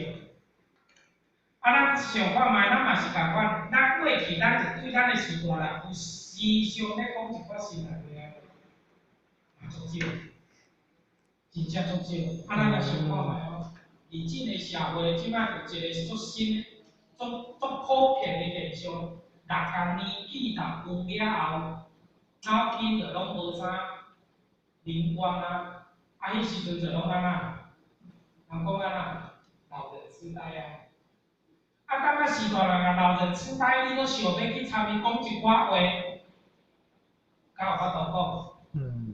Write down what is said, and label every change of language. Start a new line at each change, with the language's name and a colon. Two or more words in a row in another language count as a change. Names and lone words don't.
Min Nan Chinese: 啊，咱想看卖，咱嘛是共款。咱过去咱是对咱的时代人有时常咧讲一寡心内话啊，足少，真正足少。啊，咱来想看卖哦，而今个社会即摆有一个足新、足普遍的现象，六共年纪大有了后，脑筋就拢无啥灵光啊，啊，迄时阵就拢安那，人讲安那，老人痴呆啊。啊，感觉是大人啊，老人痴呆，你搁想要去参与讲一寡话，敢有法度讲？